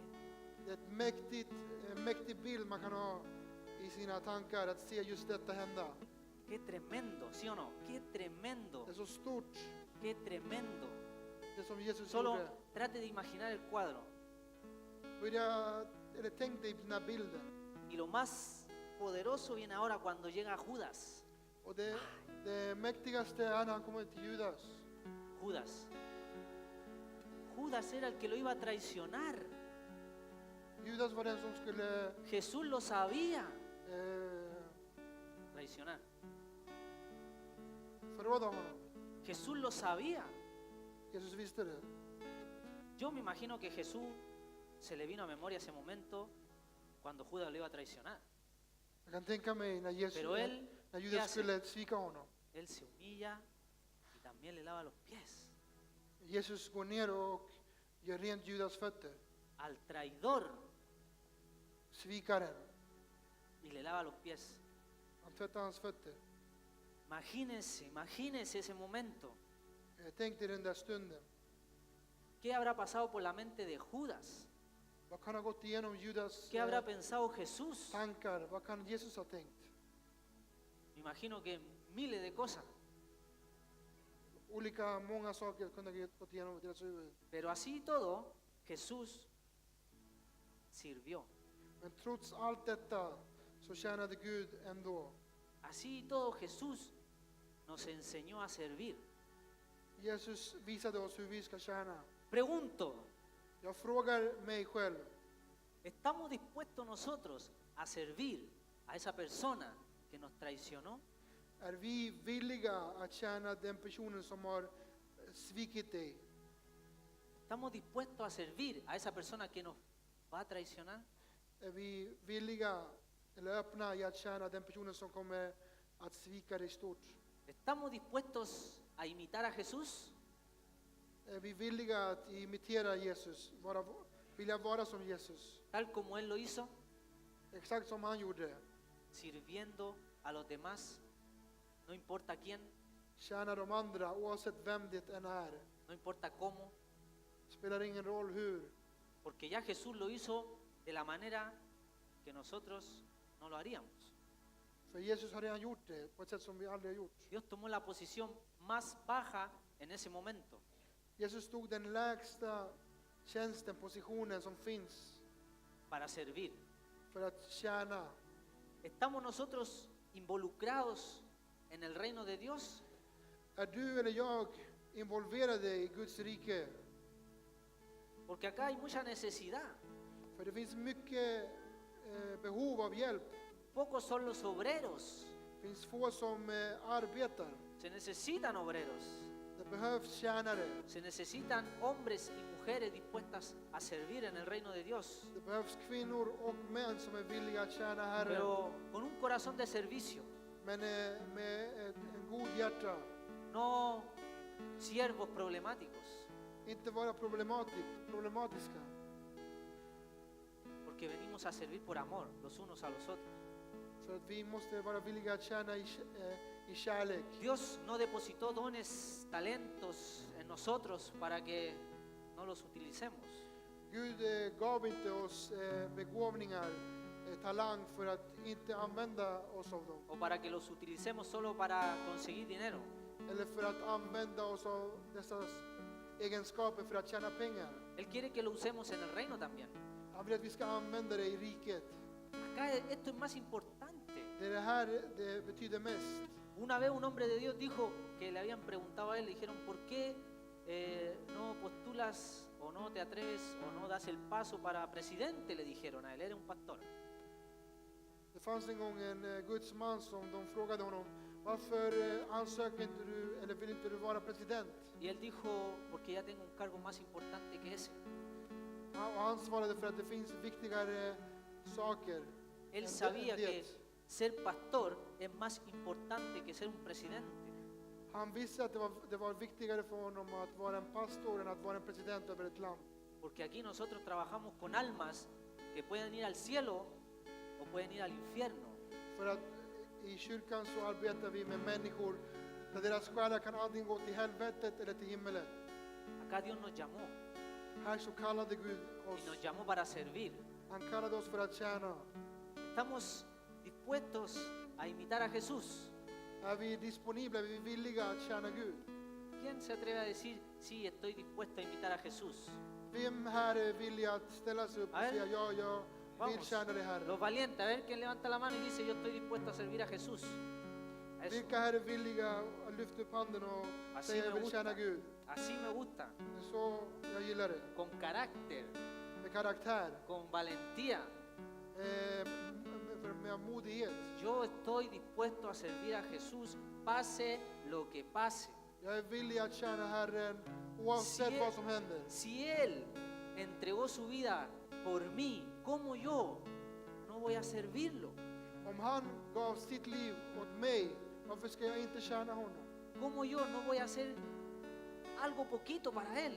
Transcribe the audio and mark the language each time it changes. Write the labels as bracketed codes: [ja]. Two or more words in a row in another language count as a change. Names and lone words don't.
[sv] Det är en mäktig bild man kan ha i sina tankar att se just detta hända. [es] Qué tremendo, ¿sí o no? Qué tremendo, [sv] Det är så stort, [es] qué tremendo. [sv] det som Jesus [es] Solo [sv] gjorde. [es] trate de imaginar el cuadro. [sv] Tänk dig den här bilden. [es] Y lo más poderoso viene ahora cuando llega Judas. [sv] Och det mäktigaste är när han kommer till Judas. Judas. [es] Judas era el que lo iba a traicionar. [sv] Judas var den som skulle [es] Jesús lo sabía. Traicionar. [sv] förråda honom. [es] Jesús lo sabía. [sv] Jesus visste det. [es] Yo me imagino que Jesús se le vino a memoria ese momento cuando Judas lo iba a traicionar. [sv] Jag kan tänka mig när [es] Pero él, [sv] när [es] ¿qué Judas hace? [sv] skulle svika honom. [es] Él se humilla y también le lava los pies. [sv] Jesus går ner och gör rent Judas fötter. [es] Al traidor [sv] Svikaren. [es] y le lava los pies. [sv] Han tvättar hans fötter. [es] Imagínense ese momento. [sv] Tänk dig den där stunden. [es] ¿Qué habrá pasado por la mente de Judas? [sv] Vad kan ha gått igenom Judas [es] ¿Qué habrá pensado Jesús? [sv] tankar? Vad kan Jesus ha tänkt? [es] Me imagino que miles de cosas. [sv] Många saker kunde ha gått igenom deras huvud. [es] Pero así y todo, Jesús sirvió. [sv] Men trots allt detta så tjänade Gud ändå. [es] Así y todo, Jesús nos enseñó a servir. [sv] Jesus visade oss hur vi ska tjäna. [es] Pregunto, [sv] Jag frågar mig själv, [es] ¿estamos dispuestos nosotros a servir a esa persona que nos traicionó? [sv] är vi villiga att tjäna den personen som har svikit dig? [es] ¿Estamos dispuestos a servir a esa persona que nos va a traicionar? [sv] Är vi villiga eller öppna i att tjäna den personen som kommer att svika dig stort? [es] ¿Estamos dispuestos a imitar a Jesús? [sv] Är vi villiga att imitera Jesus? Vilja vara som Jesus? [es] Tal como Él lo hizo, [sv] Exakt som han gjorde. [es] sirviendo a los demás, no importa quién, [sv] Tjäna de andra oavsett vem det än är. [es] no importa cómo, [sv] Spelar ingen roll hur. [es] porque ya Jesús lo hizo de la manera que nosotros no lo haríamos. [sv] För Jesus har redan gjort det på ett sätt som vi aldrig har gjort. [es] Dios tomó la posición más baja en ese momento [sv] Jesus tog den lägsta tjänsten, positionen som finns [es] para servir. [sv] för att tjäna. [es] ¿Estamos nosotros involucrados en el reino de Dios? [sv] Är du eller jag involverade i Guds rike? [es] Porque acá hay mucha necesidad. [sv] För det finns mycket behov av hjälp. [es] Pocos son los obreros. [sv] Det finns få som arbetar. [es] Se necesitan obreros. [sv] Det behövs tjänare. [es] Se necesitan hombres y mujeres dispuestas a servir en el reino de Dios. [sv] Det behövs kvinnor och män som är villiga att tjäna Herren. [es] Pero con un corazón de servicio. [sv] Men med en god hjärta. [es] No siervos problemáticos. [sv] inte vara problematiska. [es] Porque venimos a servir por amor los unos a los otros. [sv] För att vi måste vara villiga att tjäna i kärlek. [es] Dios no depositó dones, talentos en nosotros para que no los utilicemos. [sv] Gud gav inte oss begåvningar, talang för att inte använda oss av dem. [es] O para que los utilicemos solo para conseguir dinero. [sv] Eller för att använda oss av dessa egenskaper för att tjäna pengar. [es] Él quiere que lo usemos en el reino también. [sv] Han vill att vi ska använda det i riket. [es] Acá esto es más importante. [sv] Det är det här det betyder mest. [es] Una vez un hombre de Dios dijo que le habían preguntado a él, le dijeron, ¿por qué no postulas o no te atreves o no das el paso para presidente? Le dijeron a él, era un pastor. [sv] Det fanns en gång en Guds man som de frågade honom, varför ansöker inte du eller vill inte du vara president? [es] Y él dijo, porque ya tengo un cargo más importante que ese. [sv] Och han svarade för att det finns viktigare saker. [es] Él [sv] än [es] sabía [sv] det. [es] que ser pastor es más importante que ser un presidente. [sv] Han visste att det var viktigare för honom att vara en pastor än att vara en president över ett land. [es] Porque aquí nosotros trabajamos con almas que pueden ir al cielo o pueden ir al infierno. [sv] För att i kyrkan så arbetar vi med människor där deras själar kan antingen gå till helvetet eller till himmelen. [es] Acá Dios nos llamó [sv] Här så kallade Gud [es] y [sv] oss. [es] nos llamó para servir. [sv] Han kallade oss för att tjäna. [es] Estamos dispuestos a imitar a Jesús. [sv] Är vi disponibla, är vi villiga att tjäna Gud? [es] ¿Quién se atreve a decir, sí, estoy dispuesto a imitar a Jesús? [sv] Vem här är villig att ställa sig upp och [es] A ver. [sv] säga ja, jag vill [es] Vamos, [sv] tjäna det här? [es] los valientes, a ver quién levanta la mano y dice, yo estoy dispuesto a servir a Jesús. A eso. [sv] Vilka här är villiga att lyfta upp handen och [es] Así [sv] säga [es] me [sv] jag vill [es] gusta. [sv] tjäna Gud? [es] Así me gusta, [sv] Det är så jag gillar det. [es] con carácter, [sv] Med karaktär, [es] con valentía. [sv] med modighet. [es] Yo estoy dispuesto a servir a Jesús, pase lo que pase. [sv] Jag är villig att tjäna Herren oavsett [es] Si [sv] vad som händer. [es] Si Él entregó su vida por mí, ¿cómo yo no voy a servirlo? [sv] Om han gav sitt liv åt mig, varför ska jag inte tjäna honom? [es] ¿Cómo yo no voy a hacer algo poquito para Él?